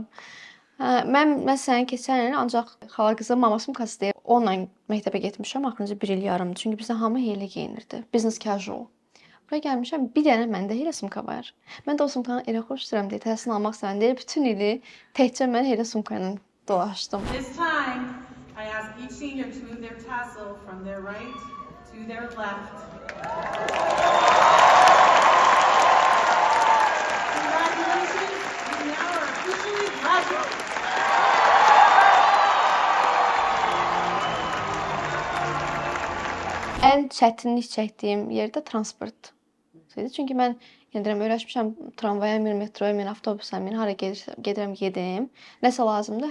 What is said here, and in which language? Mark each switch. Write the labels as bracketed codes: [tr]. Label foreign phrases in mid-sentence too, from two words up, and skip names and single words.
[az] Mən məsələn keçən il ancaq xala qızı mamasının kasıdayıb. Onunla məktəbə getmişəm axırıncı 1 il yarımdır. Çünki bizdə hamı elə geyinirdi. [en] Business casual. [az] Bura gəlmişəm, bir dənə məndə elə sumka var. Mən də o sumkanı elə xoşlayıram deyə təsirini almaq istəyirəm deyə bütün ili təkcə mən elə sumka ilə dolaşdım. [en] This time, I ask each senior to move their tassel from their right to their left. Congratulations, you now are officially graduates. [az] Ən çətinlik çəkdiyim yerdə transport. Çünki mən deyirəm, öyrəşmişəm tramvaya min, metroya min, avtobusa min, hara gedirəm, gedim. Nəsə lazımdır?